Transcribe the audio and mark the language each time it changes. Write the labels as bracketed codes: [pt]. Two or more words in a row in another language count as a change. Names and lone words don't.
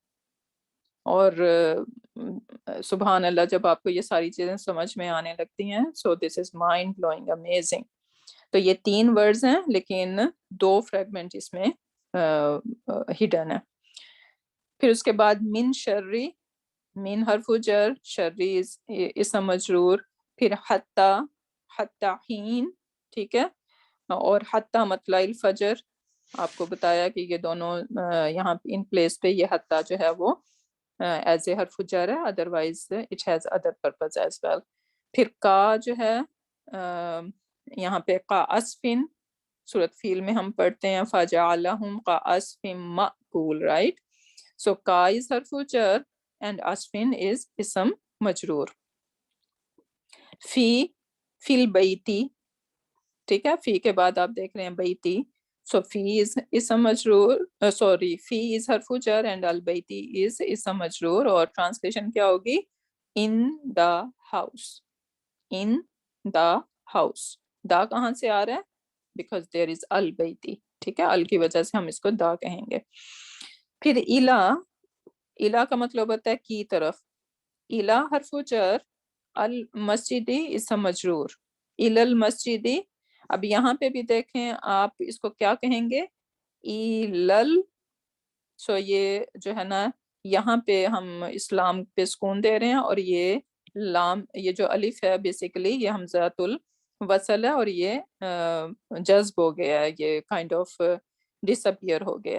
[ur] اور [ar] سبحان اللہ, [ur] جب آپ کو یہ ساری چیزیں سمجھ میں آنے لگتی ہیں, [en] so this is mind blowing, [ur] امیزنگ. تو یہ 3 ورڈز ہیں لیکن 2 فریگمنٹ اس میں ہڈن ہے. پھر اس کے بعد [ar] من شرری, [ur] من حرف جر, شرری اسم مجرور, پھر حتی, [ar] حتی حین, [ur] ٹھیک ہے, اور [ar] حتی مطلع الفجر. [ur] آپ کو بتایا کہ یہ دونوں یہاں [en] in place [ur] پہ یہ حتی جو ہے وہ [en] as a [ur] حرف جر ہے, [en] otherwise it has other purpose as well. [ur] پھر کا جو ہے یہاں پہ کا اسفن, سورۃ فیل میں ہم پڑھتے ہیں [ar] فَجَعَلَهُمْ كَعَصْفٍ مَأْكُولٍ, [ur] رائٹ. [en] so ka is [ar] حرف جر [en] and asfin is [ar] اسم مجرور. [ur] فی البیتی, ٹھیک ہے, فی کے بعد آپ دیکھ رہے ہیں بیتی, [en] so fi is [ar] اسم مجرور, [en] fi is [ar] حرف جر [en] and al-bayti is [ar] اسم مجرور. [ur] اور ٹرانسلیشن کیا ہوگی؟ [en] in the house, in the house. [ur] دا کہاں سے آ رہا ہے؟ [en] because there is al-bayti, [ur] ٹھیک ہے, ال کی وجہ سے ہم اس کو دا کہیں گے. پھر الا, الا کا مطلب ہوتا ہے کی طرف. [ar] الا حرف جر, المسجدی اسم مجرور, الا المسجدی. [ur] اب یہاں پہ بھی دیکھیں آپ اس کو کیا کہیں گے؟ ایلل. سو یہ جو ہے نا, یہاں پہ ہم اسلام پہ سکون دے رہے ہیں, اور یہ لام, یہ جو الف ہے بیسیکلی یہ [ar] حمزۃ الوصل [ur] ہے, اور یہ جذب ہو گیا ہے, یہ [en] kind of disappear [ur] ہو گیا.